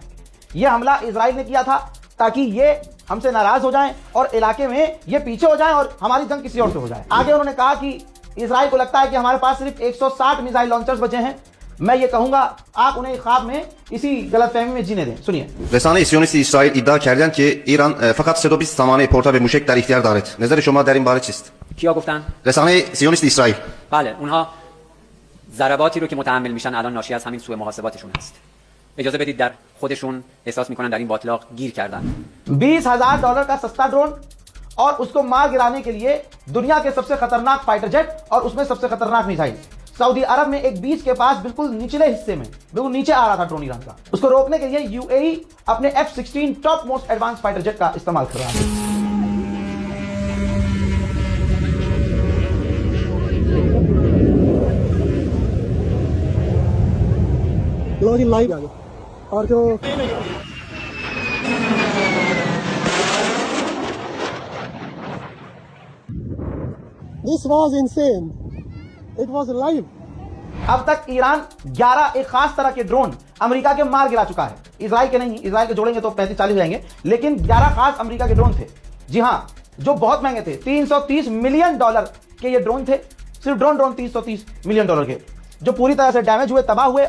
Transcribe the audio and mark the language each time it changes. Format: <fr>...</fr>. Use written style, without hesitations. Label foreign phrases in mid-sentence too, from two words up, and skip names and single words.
<hi>यह हमला इजराइल ने किया था ताकि ये हमसे नाराज हो जाएं और इलाके में ये पीछे हो जाएं और हमारी जंग किसी और से हो जाए। आगे उन्होंने कहा कि इजराइल को लगता है कि हमारे पास सिर्फ 160 मिसाइल लॉन्चर्स बचे हैं। मैं ये कहूंगा, आप उन्हें ख्वाब में इसी गलतफहमी में जीने दें। सुनिए।</hi> <fa>رسانه سیونیستی اسرائیل ادعا کردند که ایران فقط 120 سامانه پورتا به موشک در اختیار دارد. نظر شما در این باره چیست؟ کیا گفتن؟ رسانه سیونیستی اسرائیل. بله، اونها ضرباتی رو که متحمل میشن الان ناشی از همین سوء محاسباتشون هست. اجازه بدید در خودشون احساس میکنن در این باطلاق گیر کردن.</fa> <hi>$20,000 का सस्ता ड्रोन और उसको मार गिराने के लिए दुनिया के सबसे खतरनाक</hi> <en>fighter jet</en> <hi>और उसमें सबसे खतरनाक मिसाइल। सऊदी अरब में एक बीच के पास बिल्कुल निचले हिस्से में बिल्कुल नीचे आ रहा था ड्रोन ईरान का। उसको रोकने के लिए यूएई अपने F-16</hi> <en>top most advance fighter jet</en> <hi>का इस्तेमाल कर रहा है। लाइव आ गया और जो</hi> <en>This was insane. It was live.</en> <hi>अब तक ईरान 11 एक खास तरह के ड्रोन अमेरिका के मार गिरा चुका है। इजराइल के नहीं, इजराइल के जोड़ेंगे तो 35-40 जाएंगे, लेकिन 11 खास अमेरिका के ड्रोन थे। जी हां, जो बहुत महंगे थे। $330 मिलियन के ये ड्रोन थे। सिर्फ ड्रोन $330 मिलियन के, जो पूरी तरह से डैमेज हुए, तबाह हुए।</hi>